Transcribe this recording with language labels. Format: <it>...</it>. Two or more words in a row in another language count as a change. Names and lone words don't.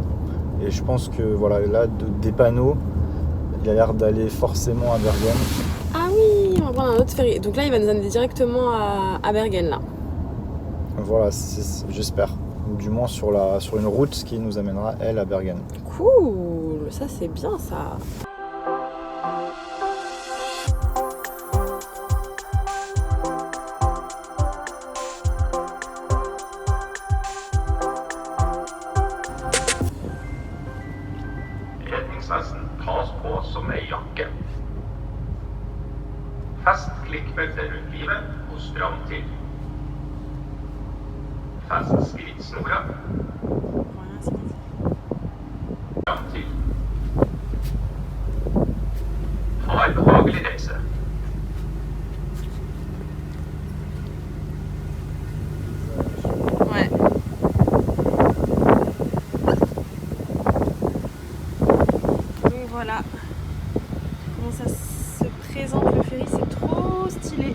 <fr>Et je pense que, voilà, là, des panneaux, il a l'air d'aller forcément à Bergen. Ah oui, on va prendre un autre ferry. Donc là, il va nous amener directement à Bergen, là. Voilà, j'espère. Du moins sur une route qui nous amènera, elle, à Bergen. Cool, ça c'est bien, ça.</fr> <no>Redningsvesten tas på som ei jakke. Fest klikkbeltet rundt livet og stram til. Fest skrittsnora. Stram til. Ha en behagelig reise.</no> <fr>Ouais. Donc voilà comment ça se présente le ferry, c'est trop stylé.</fr>